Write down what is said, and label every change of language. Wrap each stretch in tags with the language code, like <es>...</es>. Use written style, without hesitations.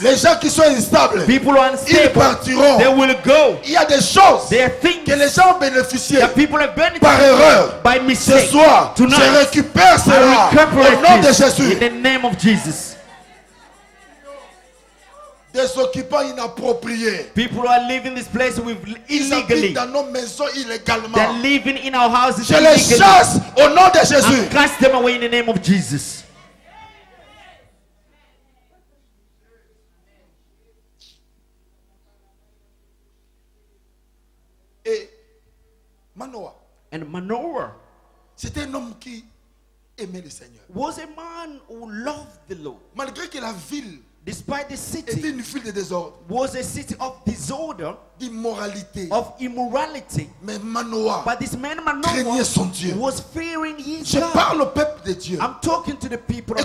<fr>Les gens qui sont instables,</fr> <en>People who are</en> <fr>ils</fr> <en>unstable,</en> <fr>partiront.</fr> <en>they will go.</en> <fr>Il y a des choses</fr> <en>There are things</en> <fr>que les gens ont bénéficié</fr> <en>that people have benefited</en> <fr>par erreur.</fr> <en>by</en> <fr>Ce</fr> <en>mistake.</en> <fr>soir, je</fr> <en>Tonight,</en> <fr>récupère cela</fr> <en>I recuperate</en> <fr>au nom de</fr> <en>this in</en> <fr>Jésus.</fr> <en>the name of Jesus.</en> <fr>Des occupants inappropriés.</fr> <en>People who are living this place with</en> <fr>Ils habitent</fr> <en>illegally.</en> <fr>dans nos maisons illégalement.</fr> <en>They're living in our houses</en> <fr>Je les</fr> <en>illegally.</en> <fr>chasse au nom de Jésus.</fr> <en>And cast them away in the name of Jesus.</en> <fr>Et Manoah,</fr> <en>And Manoah</en> <fr>c'était un homme qui aimait le Seigneur.</fr> <en>was a man who loved the Lord.</en> <fr>Malgré que la ville</fr> <en>Despite the</en> <fr>était</fr> <en>city</en> <fr>une ville de désordre,</fr> <en>was a city of disorder,</en> <fr>d'immoralité.</fr> <en>of immorality.</en> <fr>Mais Manoah</fr> <en>But this man</en> <fr>craignait</fr> <en>Manoah</en> <fr>son Dieu.</fr> <en>was fearing his</en> <fr>Je</fr> <en>God.</en> <fr>parle au peuple de Dieu.</fr> <en>I'm talking to the people of</en>